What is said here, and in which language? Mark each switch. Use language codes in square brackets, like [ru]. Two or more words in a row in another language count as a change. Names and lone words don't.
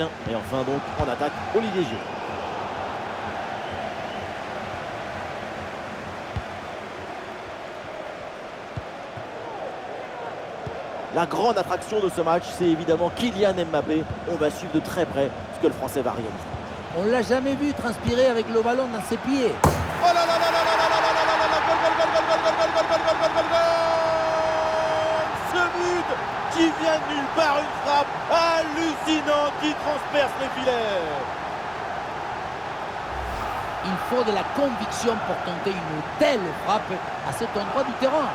[fr] Et enfin donc, en attaque, Olivier Giroud. La grande attraction de ce match, c'est évidemment Kylian Mbappé. On va suivre de très près ce que le Français va réaliser. On ne l'a jamais vu transpirer avec le ballon dans ses pieds. Oh là là là là là là là là là là là, gol, gol, gol, gol, gol, gol, gol, gol, gol, gol, gol, gol. Ce but qui vient de nulle part, une frappe hallucinante qui transperce les filets. Il faut de la conviction pour tenter une telle frappe à cet endroit du terrain.